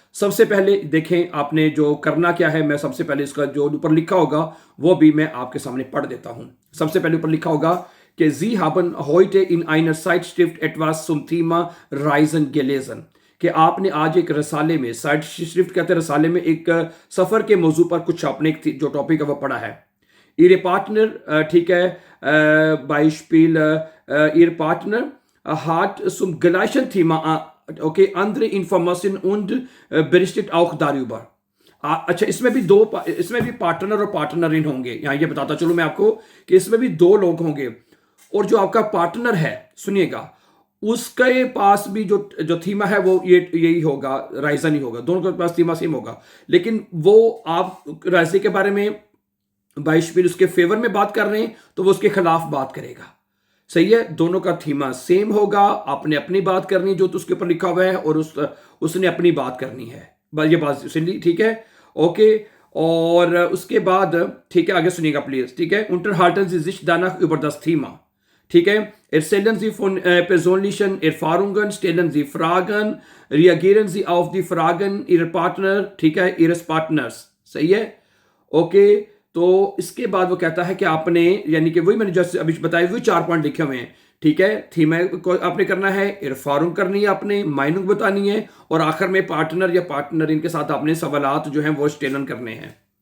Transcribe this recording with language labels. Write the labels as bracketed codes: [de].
[hi] सबसे पहले देखें आपने जो करना क्या है। मैं सबसे पहले इसका जो ऊपर लिखा होगा वो भी मैं आपके सामने पढ़ देता हूं। सबसे पहले ऊपर लिखा होगा कि जी [de] haben heute in einer Zeitschrift etwas zum Thema Reisen gelesen, [hi] कि आपने आज एक रसाले में, साइड शिफ्ट कहते हैं रसाले में, एक सफर के मौजू पर कुछ आपने जो टॉपिक है वो पढ़ा है। [de] ihre पार्टनर, [hi] ठीक है, [de] Beispiel, ihr Partner hat zum gleichen Thema okay andere Informationen und berichtet auch darüber। [hi] अच्छा, इसमें भी पार्टनर और पार्टनर होंगे। यहाँ ये बताता चलो मैं आपको कि इसमें भी 2 लोग होंगे, और जो आपका पार्टनर है, सुनिएगा, उसके पास भी जो जो थीमा है वो यही होगा, राइजन ही होगा। दोनों के पास थीमा सेम होगा, लेकिन वो आप राइजे के बारे में बाइशपीर उसके फेवर में बात कर रहे हैं तो वो उसके खिलाफ बात करेगा। सही है, दोनों का थीमा सेम होगा। आपने अपनी बात करनी है जो तो उसके ऊपर लिखा हुआ है, और उसने अपनी बात करनी है। ये बात सुन ली, ठीक है, ओके। और उसके बाद, ठीक है, आगे सुनिएगा प्लीज, ठीक है। [de] Unterhalten Sie sich danach über das Thema, [hi] ठीक है। [de] Erzählen Sie von persönlichen Erfahrungen, stellen Sie Fragen, reagieren Sie auf die Fragen Ihrer Partner, ठीक है, Ihres Partners। [hi] सही है, ओके। तो इसके बाद वो कहता है कि आपने, यानी कि वही मैंने जैसे अभी बताया, वही 4 पॉइंट लिखे हुए हैं, ठीक है। थीम को आपने करना है, इरफारुंग करनी है आपने, माइनुंग बतानी है, और आखिर में पार्टनर या पार्टनर इनके साथ आपने सवालात जो हैं वो स्टेलन करने हैं।